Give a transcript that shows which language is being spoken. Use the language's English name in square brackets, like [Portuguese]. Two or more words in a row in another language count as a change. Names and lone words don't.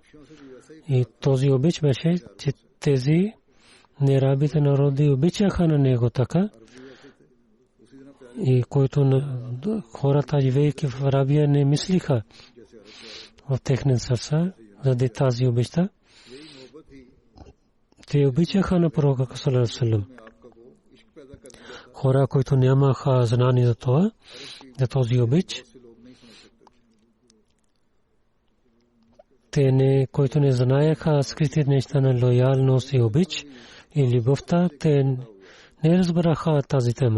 [Bulgarian] И този обич беше, че тези неарабите народи обичаха на него така. И които хората, живеейки в Арабия, не мислиха в техните сърца заради тази обичта. Те обичаха на пророка [Arabic] صلى الله عليه وسلم. [Bulgarian] Хора, които нямаха знание за това, за този обич, които не знаеха скритите неща на лоялност и обич и любовта, те не разбраха тази тема.